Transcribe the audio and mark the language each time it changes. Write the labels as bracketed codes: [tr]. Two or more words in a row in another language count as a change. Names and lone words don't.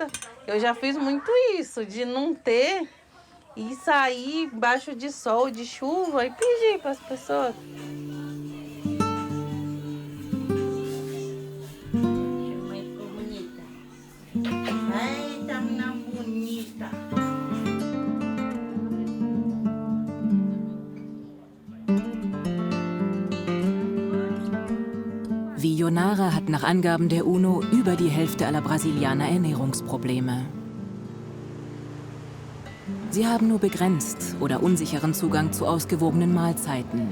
[pt] Eu já fiz muito isso, de não ter e sair embaixo de sol, de chuva e pedir para as pessoas. Eita, menina bonita. [de] Wie Yonara hat nach Angaben der UNO über die Hälfte aller Brasilianer Ernährungsprobleme. Sie haben nur begrenzt oder unsicheren Zugang zu ausgewogenen Mahlzeiten.